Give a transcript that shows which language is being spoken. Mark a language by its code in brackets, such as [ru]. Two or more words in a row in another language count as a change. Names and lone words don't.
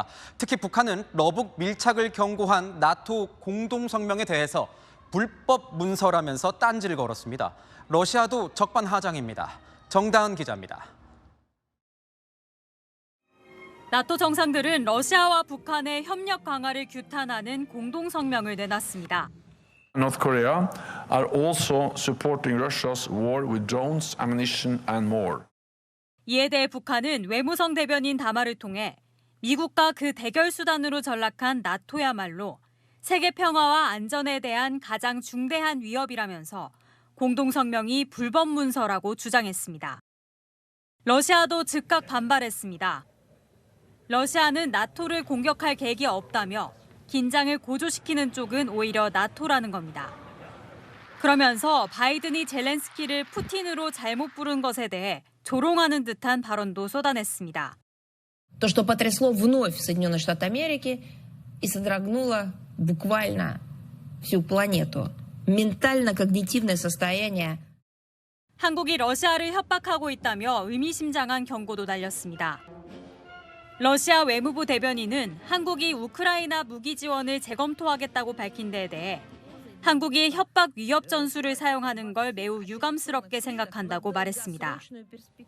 [ko] 특히 북한은 러북 밀착을 경고한 나토 공동성명에 대해서 불법 문서라면서 딴지를 걸었습니다. 러시아도 적반하장입니다. 정다은 기자입니다. 나토 정상들은 러시아와 북한의 협력 강화를 규탄하는 공동성명을 내놨습니다. [en] North Korea are also supporting Russia's war with drones, ammunition and more. [ko] 이에 대해 북한은 외무성 대변인 담화를 통해 미국과 그 대결 수단으로 전락한 나토야말로 세계 평화와 안전에 대한 가장 중대한 위협이라면서 공동성명이 불법 문서라고 주장했습니다. 러시아도 즉각 반발했습니다. 러시아는 나토를 공격할 계획이 없다며 긴장을 고조시키는 쪽은 오히려 나토라는 겁니다. 그러면서 바이든이 젤렌스키를 푸틴으로 잘못 부른 것에 대해 조롱하는 듯한 발언도 쏟아냈습니다. [ru] То, что потрясло вновь Соединенные Штаты Америки и содрогнуло буквально всю планету. ментально-когнитивное состояние. [ko] 한국이 러시아를 협박하고 있다며 의미심장한 경고도 날렸습니다. 러시아 외무부 대변인은 한국이 우크라이나 무기 지원을 재검토하겠다고 밝힌 데에 대해 한국이 협박 위협 전술을 사용하는 걸 매우 유감스럽게 생각한다고 말했습니다.